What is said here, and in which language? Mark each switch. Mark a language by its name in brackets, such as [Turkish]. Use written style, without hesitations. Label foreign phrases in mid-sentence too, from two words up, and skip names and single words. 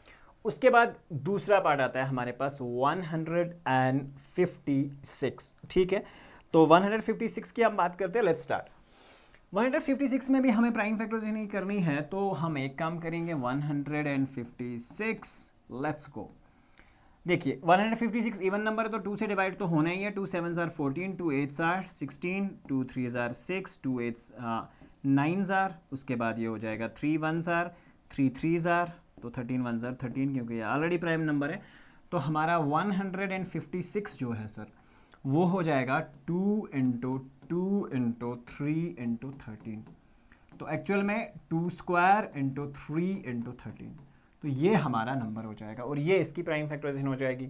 [Hindi] उसके बाद दूसरा पार्ट आता है हमारे पास 156, ठीक है। तो 156 की हम बात करते हैं। [English] let's start. [Hindi] 156 में भी हमें [English] prime factorization [Hindi] नहीं करनी है, तो हम एक काम करेंगे 156, [English] let's go. [Hindi] देखिए 156 [English] even number [Hindi] है तो 2 से डिवाइड तो होना ही है। [English] 2 7s are 14, 2 8s are 16, 2 3s are 6, 2 8s 9s are, [Hindi] उसके बाद ये हो जाएगा [English] 3 1s are, 3 3s are, [Hindi] तो [English] 13 1s are 13 [Hindi] क्योंकि ये [English] already prime number [Hindi] है। तो हमारा 156 जो है सर वो हो जाएगा [English] 2 into 2 into 3 into 13, [Hindi] तो एक्चुअल में [English] 2 square into 3 into 13, [Hindi] तो ये हमारा नंबर हो जाएगा और ये इसकी [English] prime factorization [Hindi] हो जाएगी।